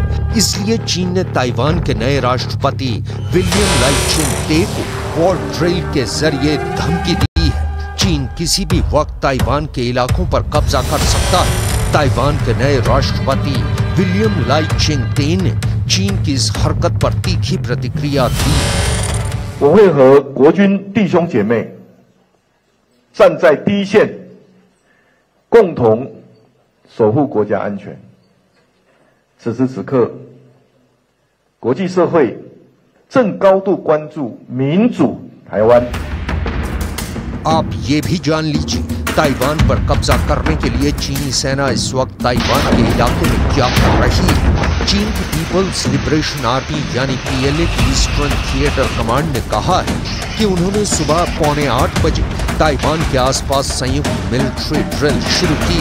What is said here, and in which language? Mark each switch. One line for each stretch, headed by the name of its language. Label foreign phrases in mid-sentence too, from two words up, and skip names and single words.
Hindi: इसलिए चीन ने ताइवान के नए राष्ट्रपति विलियम लाइचिंग ते को
English: war drill
Hindi: के जरिए धमकी दी है। चीन किसी भी वक्त ताइवान के इलाकों पर कब्जा कर सकता है। ताइवान के नए राष्ट्रपति विलियम लाइचिंग ते ने चीन की इस हरकत पर तीखी प्रतिक्रिया दी।
Chinese: 我会和国军弟兄姐妹站在第一线，共同守护国家安全。此时此刻，国际社会正高度关注民主台湾。
Hindi: आप ये भी जान लीजिए, ताइवान पर कब्जा करने के लिए चीनी सेना इस वक्त ताइवान के इलाके में क्या कर रही है। चीन की पीपल्स लिबरेशन आर्मी यानी PLA की ईस्टर्न थिएटर कमांड ने कहा है कि उन्होंने सुबह 7:45 बजे ताइवान के आसपास संयुक्त
English: military drill
Hindi: शुरू की।